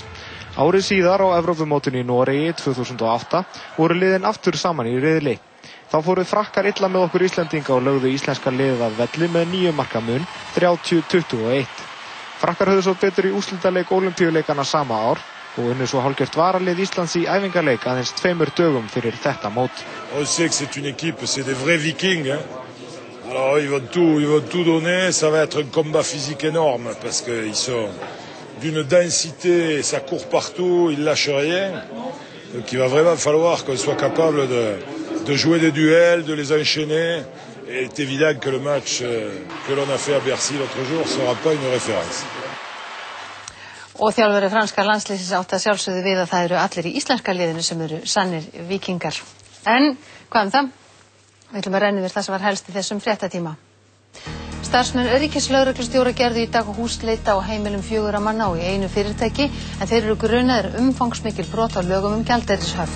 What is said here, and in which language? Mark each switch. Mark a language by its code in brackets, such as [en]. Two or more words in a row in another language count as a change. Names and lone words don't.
[is] Árið síðar á Evrópumótinu í Noregi 2008 voru liðin aftur saman í riðli. Þá fóru Frakkar illa með okkur Íslendinga og lögðu íslenska liðið af velli með 9 marka mun 30-21. Frakkar höfðu svo betur í úrslitaleik Ólympíuleikana sama ár og unnu svo hálfgjört varalið Íslands í æfingarleik aðeins 2 dögum fyrir þetta mót. [fr] On sait que c'est une équipe, c'est des vrais vikings. Alors ils vont tout donner, ça va être un combat physique énorme parce que ils sont d'une densité, ça court partout, ils lâchent rien. Donc il va vraiment falloir qu'on soit capable de jouer des duels, de les enchaîner. Et il est évident que le match que l'on a fait à Bercy l'autre jour ne sera pas une référence. [is] Og þjálfari franska landsliðsins átti að sjálfsögðu við að það eru allir í íslenska liðinu sem eru sannir víkingar. En hvað það? Við ætlum að renna yfir það sem var helst í þessum fréttatíma. Starfsmenn ríkislögreglustjóra gerðu í dag húsleit á heimilum 4 manna og í einu fyrirtæki en þeir eru grunaðir umfangsmikil brot á lögum gjaldeyrishöft.